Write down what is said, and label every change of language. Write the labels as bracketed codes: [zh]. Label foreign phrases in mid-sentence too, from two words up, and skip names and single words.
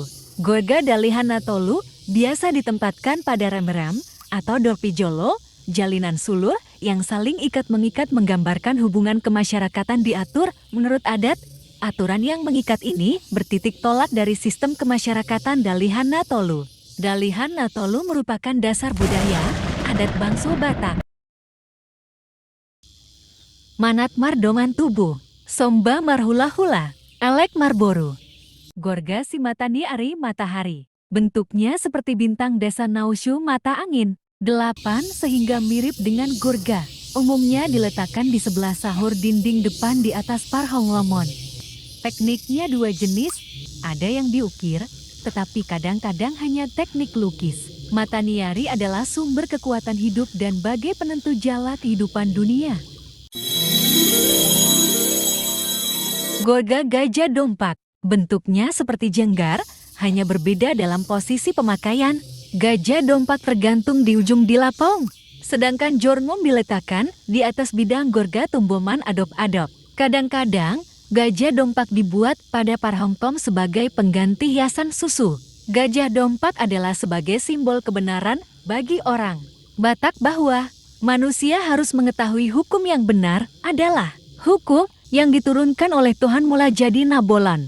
[id] Gorga Dalihan Natolu biasa ditempatkan pada rem-rem atau dorpijolo, jalinan sulur yang saling ikat-mengikat menggambarkan hubungan kemasyarakatan diatur menurut adat. Aturan yang mengikat ini bertitik tolak dari sistem kemasyarakatan Dalihan Natolu. Dalihan Natolu merupakan dasar budaya adat bangsa Batak. [bbc] Manat Mardoman Tubuh. Somba Marhula-hula. Elek Marboru. [id] Gorga si Matani Ari Matahari. Bentuknya seperti bintang desa Nausyu mata angin. 8 sehingga mirip dengan gorga. Umumnya diletakkan di sebelah sahur dinding depan di atas parhong lomon. Tekniknya dua jenis, ada yang diukir, tetapi kadang-kadang hanya teknik lukis. Mataniari adalah sumber kekuatan hidup dan bagai penentu jala kehidupan dunia. Gorga Gajah Dompak. Bentuknya seperti jenggar, hanya berbeda dalam posisi pemakaian. Gajah dompak tergantung di ujung dilapong, sedangkan jorngom diletakkan di atas bidang gorga tumboman adop-adop. Kadang-kadang, gajah dompak dibuat pada parhongtom sebagai pengganti hiasan susu. Gajah dompak adalah sebagai simbol kebenaran bagi orang Batak bahwa manusia harus mengetahui hukum yang benar adalah hukum yang diturunkan oleh Tuhan mula jadi Nabolan.